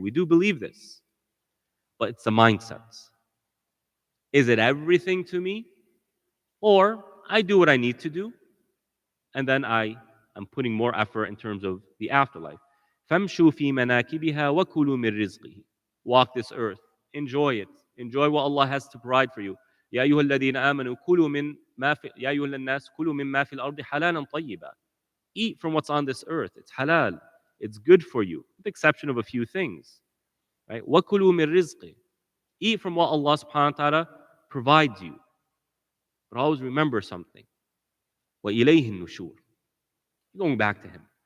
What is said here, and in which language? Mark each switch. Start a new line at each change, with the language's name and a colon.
English: We do believe this. But it's the mindset. Is it everything to me? Or I do what I need to do, and then I am putting more effort in terms of the afterlife.
Arabic: فَامْشُوا فِي مَنَاكِبِهَا وَكُلُوا مِن رِزْقِهِ.
English: Walk this earth. Enjoy it. Enjoy what Allah has to provide for you.
Arabic: يا أيها الذين آمنوا كلوا من ما في يا أيها الناس كلوا مما في الأرض حلالا طيبا.
English: Eat from what's on this earth. It's halal. It's good for you, with the exception of a few things.
Arabic: Right? وَكُلُوا مِن رِزْقِهِ.
English: Eat from what Allah subhanahu wa ta'ala provides you. But always remember something.
Arabic: وَإِلَيْهِ النُّشُورِ.
English: Going back to Him.